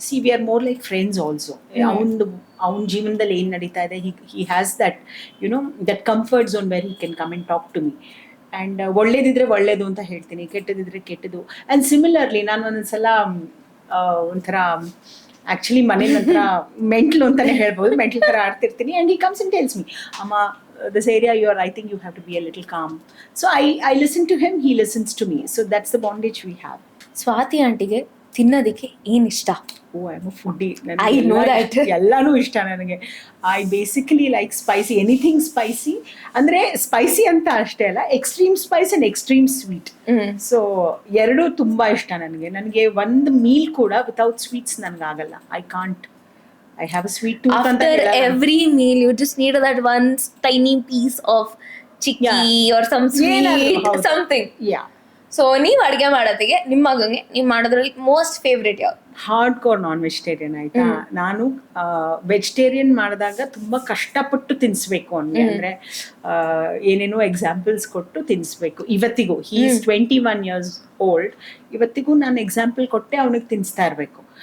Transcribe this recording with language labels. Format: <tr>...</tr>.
<en>See we are more like friends also.</en> <kn>ಅವ್ನ ಜೀವನದಲ್ಲಿ ಏನು ನಡೀತಾ ಇದೆ,</kn> <en>He has that that comfort zone where he can come and talk to me.</en> <kn>And ಒಳ್ಳೇದಿದ್ರೆ ಒಳ್ಳೇದು ಅಂತ ಹೇಳ್ತೀನಿ, ಕೆಟ್ಟದಿದ್ರೆ ಕೆಟ್ಟದು. ಆ್ಯಂಡ್ ಸಿಮಿಲರ್ಲಿ ನಾನು ಒಂದೊಂದ್ಸಲ ಒಂಥರ ಆ್ಯಕ್ಚುಲಿ ಮನೇಲಿ ಒಂಥರ ಮೆಂಟ್ಲು ಅಂತಲೇ ಹೇಳ್ಬೋದು, ಮೆಂಟ್ಲ್ ಥರ ಆಡ್ತಿರ್ತೀನಿ.</kn> <en>And he comes and tells me, ಅಮ್ಮ this area I think you have to be a little calm. So I listen to him, he listens to me. So that's the bondage we have.</en> <kn>Swati ಆಂಟಿಗೆ ತಿನ್ನೋದಕ್ಕೆ ಏನ್ ಇಷ್ಟ?</kn> <en>Oh, I'm a foodie. I know that.</en> <kn>ಎಲ್ಲಾನು ಇಷ್ಟ ನನಗೆ.</kn> <en>I basically like spicy, anything spicy.</en> <kn>ಅಂದ್ರೆ spicy ಅಂತ ಅಷ್ಟೇ ಅಲ್ಲ,</kn> <en>Extreme spice and extreme sweet.</en> <kn>So ಎರಡೂ ತುಂಬಾ ಇಷ್ಟ ನನಗೆ. ನನಗೆ ಒಂದು ಮೀಲ್ ಕೂಡ</kn> <en>without sweets</en> <kn>ನನಗಾಗಲ್ಲ.</kn> <en>I can't. I have a sweet tooth. After every meal, you just need that one tiny piece of chicky or some sweet, something. Yeah.</en> <kn>So ನೀವ್ ಅಡ್ಗೆ ಮಾಡೋದಿಗೆ ನಿಮ್ಮ ಮಗಂಗೆ ನೀವ್ ಮಾಡೋದ್ರಲ್ಲಿ ಮೋಸ್ಟ್ ಫೇವ್ರೇಟ್ ಯಾವ್ದು?</kn> <en>Hard core non vegetarian ಆಯ್ತಾ.</en> <kn>ನಾನು vegetarian ಮಾಡಿದಾಗ ತುಂಬಾ ಕಷ್ಟಪಟ್ಟು ತಿನ್ಸ್ಬೇಕು ಅವ್ನಿಗೆ. ಅಂದ್ರೆ ಏನೇನೋ ಎಕ್ಸಾಂಪಲ್ಸ್ ಕೊಟ್ಟು ತಿನ್ಸ್ಬೇಕು. ಇವತ್ತಿಗೂ</kn> <en>He is 21 years old.</en> <kn>ಇವತ್ತಿಗೂ ನಾನು ಎಕ್ಸಾಂಪಲ್ ಕೊಟ್ಟೆ ಅವನಿಗೆ ತಿನ್ಸ್ತಾ ಇರ್ಬೇಕು.</kn>